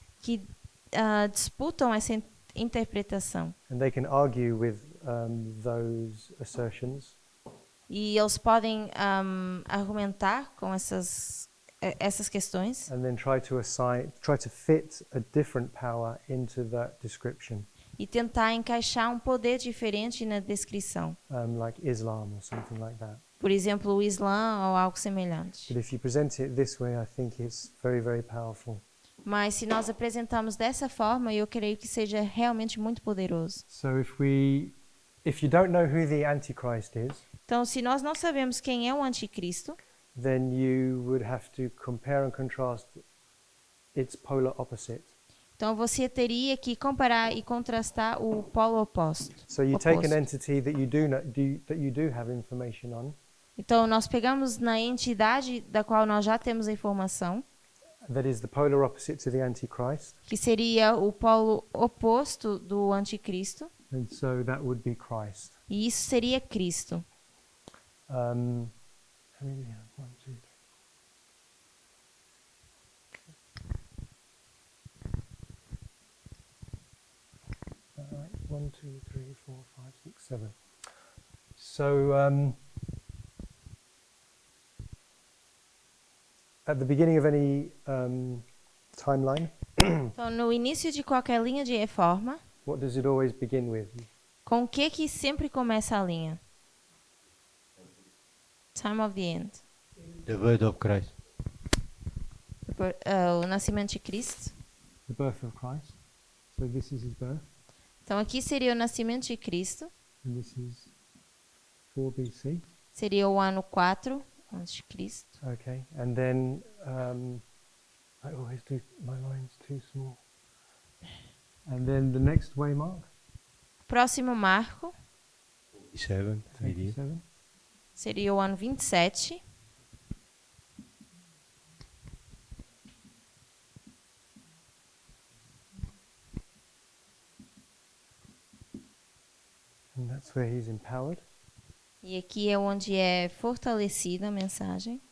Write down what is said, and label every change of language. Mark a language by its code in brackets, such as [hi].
[pt] que disputam essa interpretação. [en] And they can argue with those assertions. [pt] E eles podem argumentar com essas questões [en] And then try to fit a different power into that description, [pt] e tentar encaixar um poder diferente na descrição. [en] like Islam or something like that. [pt] Por exemplo, o Islã ou algo semelhante. [en] But if you present it this way, I think it's very, very powerful. [pt] Mas se nós apresentamos dessa forma, eu creio que seja realmente muito poderoso. [en] So if you don't know who the Antichrist is, [pt] Então, se nós não sabemos quem é o anticristo, [en] then you would have to compare and contrast its polar opposite. [pt] então você teria que comparar e contrastar o polo oposto. [en] So you take [pt] oposto. [en] an entity that you do have information on, [pt] Então, nós pegamos na entidade da qual nós já temos a informação, [en] that is the polar opposite to the Antichrist, [pt] que seria o polo oposto do anticristo, [en] and so that would be Christ. [pt] e isso seria Cristo. [en] How many do we have? 1, 2, 3. Right, 1, 2, 3, 4, 5, 6, 7. So at the beginning of any timeline, [pt] Então, no início de qualquer linha de reforma, [en] what does it always begin with? [pt] com o que sempre começa a linha? [en] Time of the end. The birth of Christ. [pt] O nascimento de Cristo. [en] The birth of Christ. So this is his birth, [pt] Então, aqui seria o nascimento de Cristo. [en] and this is 4 BC. [pt] Seria o ano 4 antes de Cristo. [en] Okay, and then I always do my lines too small. And then the next waymark, [pt] Próximo marco [en] 7 AD. 27. [pt] seria o ano 27. [en] And that's where he's empowered. [pt] E aqui é onde é fortalecida a mensagem.